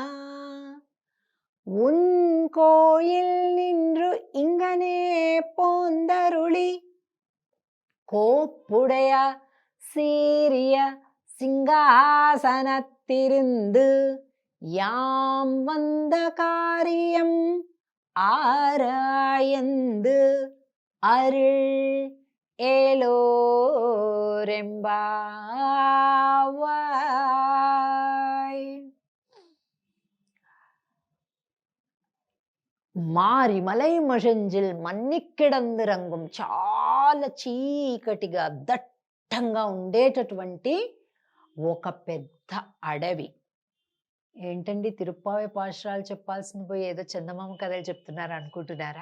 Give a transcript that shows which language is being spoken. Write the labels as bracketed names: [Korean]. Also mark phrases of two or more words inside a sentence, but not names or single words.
[Tamil] உன் கோயில் நின்று இங்கனே போந்தருளி கோப்புடைய சீரிய சிங்காசனத்திருந்து யாம் வந்த காரியம் ஆராயந்து அருள் ஏலோரெம்பாவாய். மாரிமலை முழைஞ்சில் மன்னிக்கிடந்துறங்கும், [Telugu] చాలా చీకటిగా దట్టంగా ఉండేటటువంటి ఒక పెద్ద అడవి. ఏంటండి తిరుప్పావై పాశురాలు చెప్పాల్సింది పోయి ఏదో చందమామ కథలు చెప్తున్నారు అనుకుంటున్నారా?